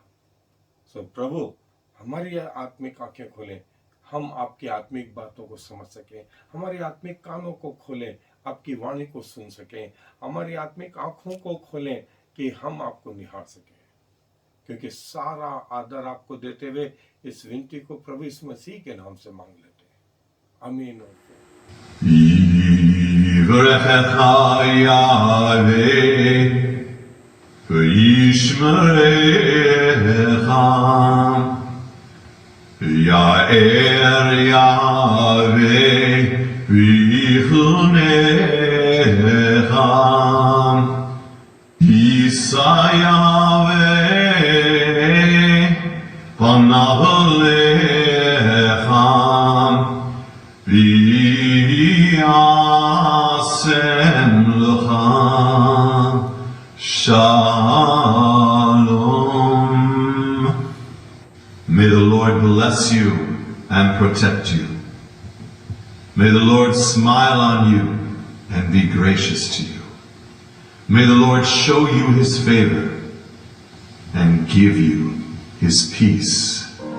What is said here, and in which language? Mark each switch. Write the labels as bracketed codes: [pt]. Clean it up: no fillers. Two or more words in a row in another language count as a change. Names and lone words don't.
[hi] सो प्रभु, हमारी आत्मिक आंखें खोलें, हम आपकी आत्मिक बातों को समझ सकें, हमारी आत्मिक कानों को खोलें, आपकी वाणी को सुन सकें, हमारी आत्मिक आंखों को खोलें कि हम आपको निहार सकें। क्योंकि सारा आदर आपको देते हुए इस विनती को प्रभु इस मसीह के नाम से मांग लेते हैं। आमीन। [he] יאר יהוה ויחנך ישא יהוה פניו לך וישם לך שלום. [en] May the Lord bless you and protect you. May the Lord smile on you and be gracious to you. May the Lord show you his favor and give you his peace.